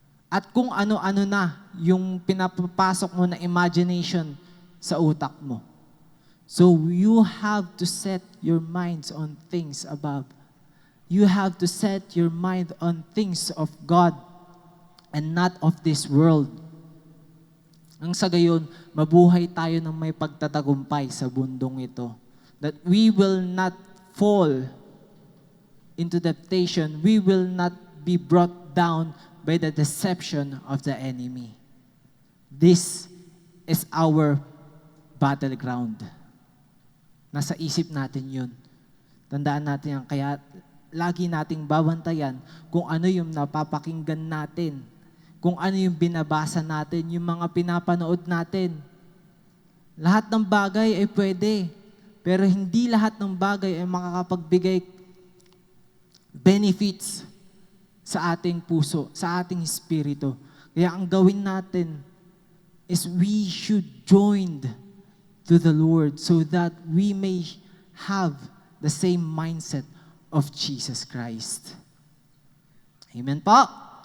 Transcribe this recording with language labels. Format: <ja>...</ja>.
<tl>At kung ano-ano na yung pinapasok mo na imagination sa utak mo.</tl> <en>So you have to set your minds on things above. You have to set your mind on things of God and not of this world.</en> <tl>Ang sa gayon, mabuhay tayo ng may pagtatagumpay sa bundong ito.</tl> <en>That we will not fall into temptation. We will not be brought down by the deception of the enemy. This is our battleground.</en> <tl>Nasa isip natin yun. Tandaan natin yan. Kaya lagi nating babantayan kung ano yung napapakinggan natin, kung ano yung binabasa natin, yung mga pinapanood natin. Lahat ng bagay ay pwede, pero hindi lahat ng bagay ay makakapagbigay benefits sa ating puso, sa ating espiritu. Kaya ang gawin natin</tl> <en>is we should join to the Lord so that we may have the same mindset of Jesus Christ. Amen po.</en>